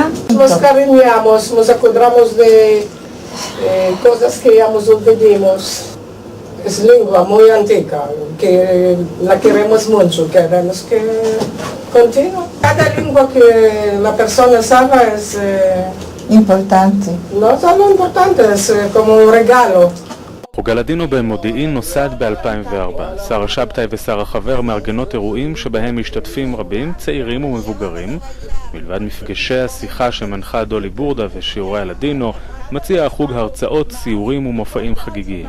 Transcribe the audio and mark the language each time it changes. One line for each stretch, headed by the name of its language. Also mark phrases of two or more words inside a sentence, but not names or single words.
Ladino: Nos cariñamos, nos acordamos de cosas que ya nos olvidamos. Es lengua muy antigua, que la queremos mucho, queremos que continúe. Cada lengua que la persona sabe es Importante. no solo importante, es como un regalo.
Hebrew: חוג הלדינו במודיעין נוסד ב-2004. שרה שבתאי ושרה חבר מארגנות אירועים שבהם משתתפים רבים, צעירים ומבוגרים. מלבד מפגשי השיחה שמנחה דולי בורדה ושיעורי הלדינו, מציע החוג הרצאות, סיורים ומופעים חגיגיים.